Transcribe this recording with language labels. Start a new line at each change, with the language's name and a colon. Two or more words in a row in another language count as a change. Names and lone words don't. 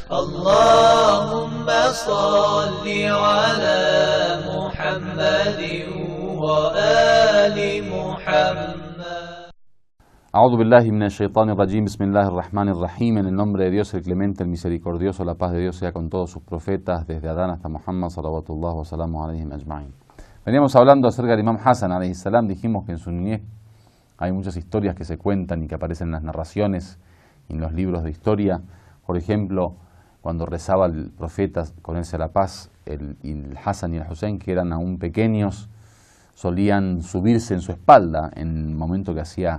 Arabic: اللهم صل على محمد وآل محمد. أعوذ بالله من الشيطان الرجيم بسم الله الرحمن الرحيم.
Spanish: En el nombre de Dios, el clemente, el misericordioso, la paz de Dios sea con todos sus profetas, desde Adán hasta Muhammad,
Arabic: صلوات الله وسلامه عليهم أجمعين.
Spanish: Veníamos hablando acerca del Imam Hassan
Arabic: عليه السلام.
Spanish: Dijimos que en su niñez hay muchas historias que se cuentan y que aparecen en las narraciones y en los libros de historia. Por ejemplo, cuando rezaba el profeta, con él sea la paz, el Hassan y el Hussein, que eran aún pequeños, solían subirse en su espalda en el momento que hacía